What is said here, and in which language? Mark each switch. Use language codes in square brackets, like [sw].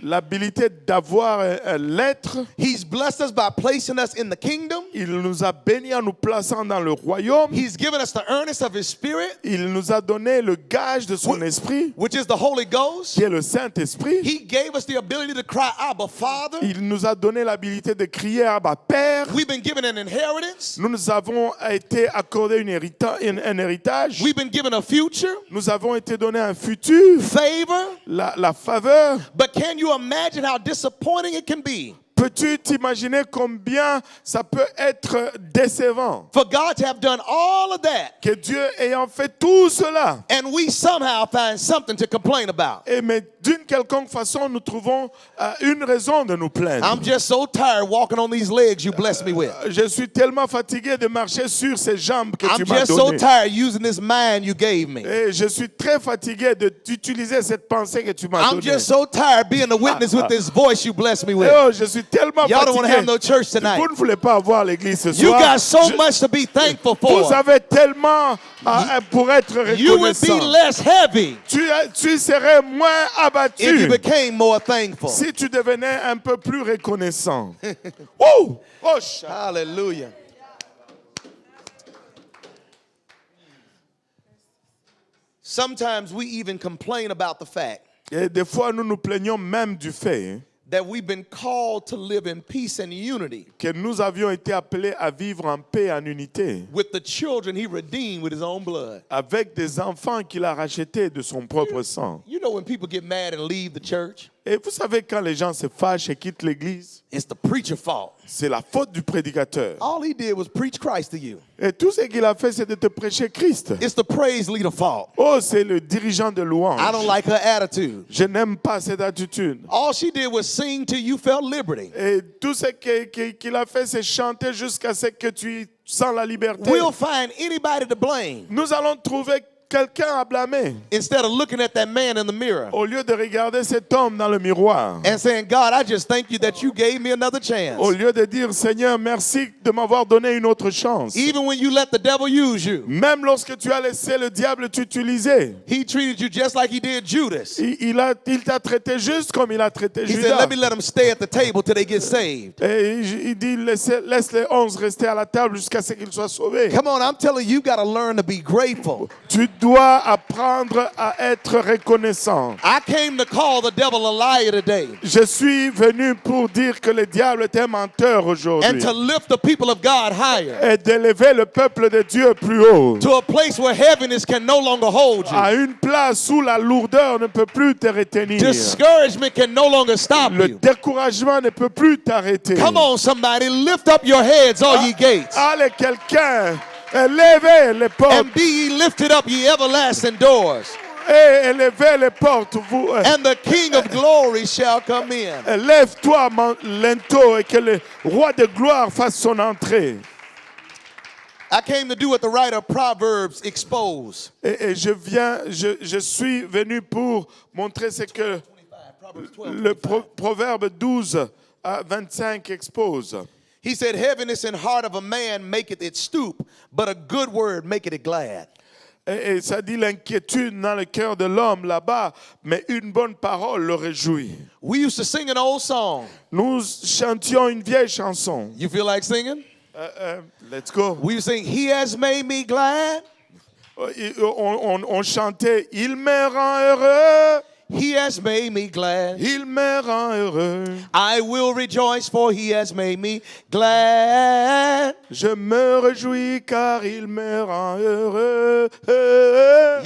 [fr] l'habilité d'avoir l'être. [en] He's blessed us by placing us in the kingdom. [fr] Il nous a bénis en nous plaçant dans le royaume. [en] He's given us the earnest of His Spirit, [fr] Il nous a donné le gage de son esprit, [en] which is the Holy Ghost. [fr] qui est le Saint-Esprit. [en] He gave us the ability to cry, Abba, Father. [fr] Il nous a donné l'habilité de crier Abba Père. [en] We've been given an inheritance. [fr] Nous avons été accordés un héritage. [en] We've been given a future, [fr] Nous avons été donnés un futur, [en] favor. [fr] la faveur. [en] But can you imagine how disappointing it can be [fr] Peux-tu t'imaginer combien ça peut être décevant [en] for God to have done all of that [fr] que Dieu ayant fait tout cela, [en] and we somehow find something to complain about? [fr] mais d'une quelconque façon nous trouvons une raison de nous plaindre. [en] I'm just so tired walking on these legs you blessed me with. [fr] Je suis tellement fatigué de marcher sur ces jambes que tu [en] I'm [fr] m'as [en] just so [fr] données. [en] tired using this mind you gave me. [fr] Et je suis très fatigué d'utiliser cette pensée que tu m'as [en] I'm [fr] donnée. [en] just so tired being a witness with this voice you blessed me [fr] Et [en] with. [fr] oh, je suis tellement [en] Y'all don't want to [fr] fatigué. [en] have no church tonight. [fr] Vous ne voulez pas avoir l'église ce [en] You [fr] soir. [en] got so much to be thankful [fr] Vous [en] for. [fr] avez tellement pour être [en] You would be [fr] reconnaissant. [en] less heavy [fr] Tu serais moins [en] if you [fr] abattu [en] became more thankful. [fr] si tu devenais un peu plus reconnaissant. Oh! Oh! Hallelujah. [en] Sometimes we even complain about the fact [fr] Et des fois, nous nous plaignons même du fait [en] that we've been called to live in peace and unity [fr] que nous avions été appelés à vivre en paix et en unité [en] with the children he redeemed with his own blood. [fr] avec des enfants qu'il a rachetés de son propre sang. [en] You know when people get mad and leave the church, [fr] Et vous savez, quand les gens se fâchent et quittent l'église, [en] it's the preacher's fault. [fr] c'est la faute du prédicateur. [en] All he did was preach Christ to you. [fr] Et tout ce qu'il a fait, c'est de te prêcher Christ. [en] It's the praise leader fault. [fr] Oh, c'est le dirigeant de louange. [en] I don't like her attitude. [fr] Je n'aime pas cette attitude. [en] All she did was sing till you felt liberty. [fr] Et tout ce qu'il a fait, c'est chanter jusqu'à ce que tu sens la liberté. [en] We'll find anybody to blame [fr] Nous allons trouver quelqu'un à blâmer [en] instead of looking at that man in the mirror [fr] au lieu de regarder cet homme dans le miroir. [en] and saying, God, I just thank you that you gave me another chance. [fr] Au lieu de dire, Seigneur, merci de m'avoir donné une autre chance. [en] Even when you let the devil use you, [fr] Même lorsque tu as laissé le diable t'utiliser, [en] he treated you just like he did Judas. [fr] il t'a traité juste comme il a traité [en] He said, [fr] Judas. [en] let me let them stay at the table till they get saved. [fr] Et il dit, laisse les 11 rester à la table jusqu'à ce qu'ils soient sauvés. [en] Come on, I'm telling you, you got to learn to be grateful. [fr] Tu dois apprendre à être reconnaissant. [en] I came to call the devil a liar today [fr] Je suis venu pour dire que le diable est un menteur [en] and [fr] aujourd'hui [en] to lift the people of God higher [fr] et d'élever le peuple de Dieu plus haut, [en] to a place where heaviness can no longer hold you. [fr] à une place où la lourdeur ne peut plus te retenir. [en] Discouragement can no longer stop [fr] Le [en] you. [fr] découragement ne peut plus t'arrêter. [en] Come on, somebody, lift up your heads, all ye gates, [fr] Allez, quelqu'un, élevez les portes [en] and be ye lifted up, ye everlasting doors, [fr] et élevez les portes. Vous, [en] and the King of glory shall come in. [fr] lève-toi, lento, et que le roi de gloire fasse son entrée. [en] I came to do what the writer of Proverbs exposed. [fr] Et je suis venu pour montrer ce que [en] Proverbs 12. [fr] le Proverbe 12 à 25 expose. [en] He said, heaviness in heart of a man maketh it stoop, but a good word maketh it glad. [fr] Et ça dit l'inquiétude dans le cœur de l'homme là-bas, mais une bonne parole le réjouit. [en] We used to sing an old song. [fr] Nous chantions une vieille chanson. [en] You feel like singing? Let's go. We used to sing, He has made me glad. [fr] On chantait « Il me rend heureux, [en] He has made me glad. [fr] il me rend heureux. [en] I will rejoice, for He has made me glad. [fr] Je me réjouis car il me rend heureux. »